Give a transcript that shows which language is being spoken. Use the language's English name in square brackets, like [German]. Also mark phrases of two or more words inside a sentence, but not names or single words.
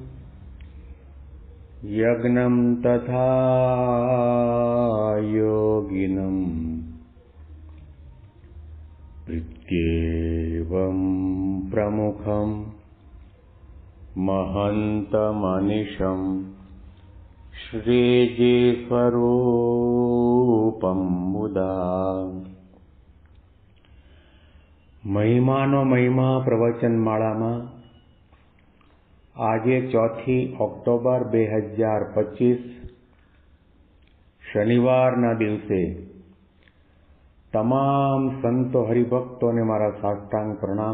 [Sanskrit] यज्ञं तथा योगिनं प्रत्येवं प्रमुखं महन्तमनिशं श्रीजीस्वरूपं मुदा। [Gujarati] મહિમાનો મહિમા પ્રવચન માળામાં આજે 4 ઓક્ટોબર 2025 શનિવારના દિવસે તમામ સંતો હરિભક્તોને મારા સાષ્ટાંગ પ્રણામ.